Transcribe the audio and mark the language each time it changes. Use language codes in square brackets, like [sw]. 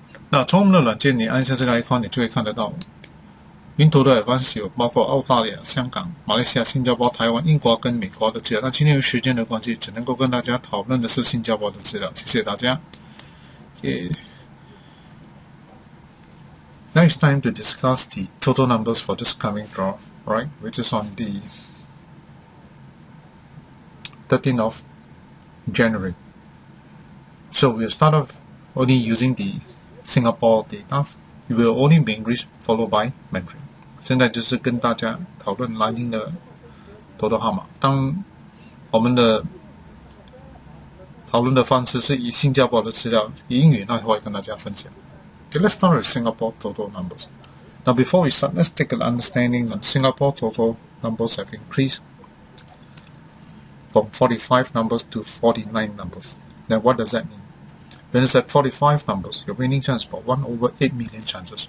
[zh] 那从我们的软件，你按下这个 icon， 你就会看得到 WinToto Advance 有包括澳大利亚、香港、马来西亚、新加坡、台湾、英国跟美国的资料。那今天由时间的关系，只能够跟大家讨论的是新加坡的资料。谢谢大家。 [en] Now it's time to discuss the total numbers for this coming draw, right? Which is on the 13th of January. So we'll start off only using the Singapore data. It will only be English followed by Mandarin. [zh] 现在就是跟大家讨论蓝鹰的total号码。当我们的讨论的方式是以新加坡的资料以英语，那会跟大家分享。 [en] Okay, let's start with Singapore total numbers. Now, before we start, let's take an understanding on Singapore total numbers have increased from 45 numbers to 49 numbers. Now, what does that mean? When it's at 45 numbers, your winning chance is about 1 over 8 million chances.